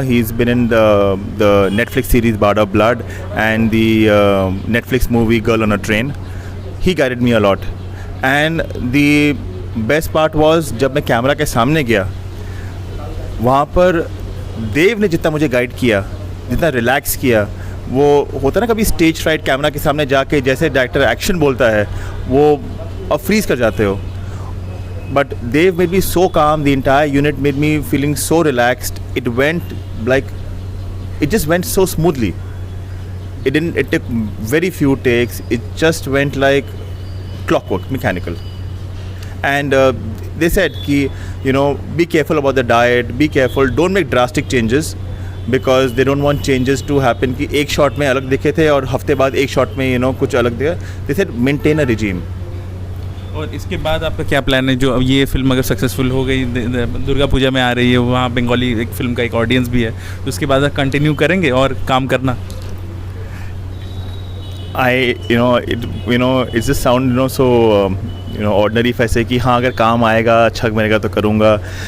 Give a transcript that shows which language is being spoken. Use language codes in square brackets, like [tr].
[en] He's been in the Netflix series Bard of Blood and the Netflix movie Girl on a Train. He guided me a lot, and the best part was [hi] जब मैं camera के सामने गया, वहाँ पर देव ने जितना मुझे गाइड किया, जितना रिलैक्स किया, वो होता ना कभी स्टेज फ्राइट, कैमरा के सामने जाके जैसे डायरेक्टर एक्शन बोलता है वो अब फ्रीज कर जाते हो। [en] But Dev made me so calm, the entire unit made me feeling so relaxed. It just went so smoothly. It took very few takes. It just went like clockwork, mechanical. And they said कि you know be careful about the diet, be careful, don't make drastic changes because they don't want changes to happen [hi] कि एक shot में [en] अलग दिखे थे और हफ्ते बाद एक शॉट में you know [hi] कुछ अलग दिखा. [en] They said maintain a regime. [hi] और इसके बाद आपका क्या प्लान है? जो अब ये फिल्म अगर सक्सेसफुल हो गई, दुर्गा पूजा में आ रही है, वहाँ बंगाली एक फिल्म का एक ऑडियंस भी है, तो उसके बाद आप कंटिन्यू करेंगे और काम करना? [en] It's just sound so ordinary if I say [hi] कि हाँ अगर काम आएगा अच्छा मिलेगा तो करूँगा.